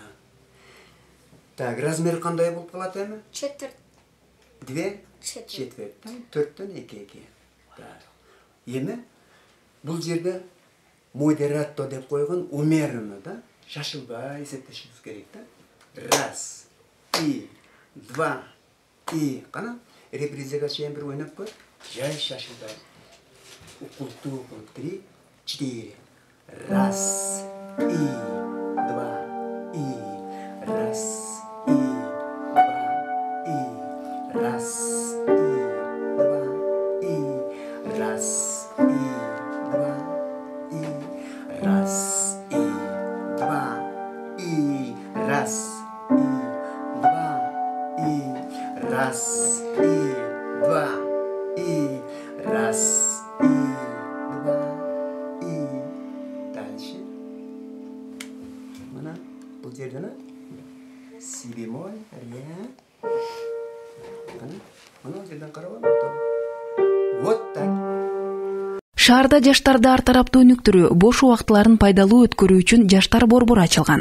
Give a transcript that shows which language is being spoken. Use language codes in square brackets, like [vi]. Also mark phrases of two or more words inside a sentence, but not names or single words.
[ky] Так, размер кандай болуп калат эми? [ru] Четверть. Две? [ky] Четверттен, төрттөн эки. [ru] Так. [ky] Эми бул жерде модератто деп койгон умеренно, да? Шашылбай эсептешибиз керек, да? [ru] Раз, и, два, и. [ky] Кана? Репризага чейин бир ойноп көр. Жай шашылбай. Укултуу, 3, 4. [ru] Раз, и, два, и. Раз, и, два, и. Раз, и, два, и. Раз, и, два, и. Раз, и, два, и. Раз, и, два, и. Раз, и, два, и. Раз, и, два, и. Дальше. [ky] Мына бул жерде си бемоль, ре. Мына жерден карап ал. [ru] Вот так. [ky] Шаарда жаштарды ар тараптуу өнүктүрүү, бош убактыларын пайдалуу өткөрүү үчүн жаштар борбору ачылган.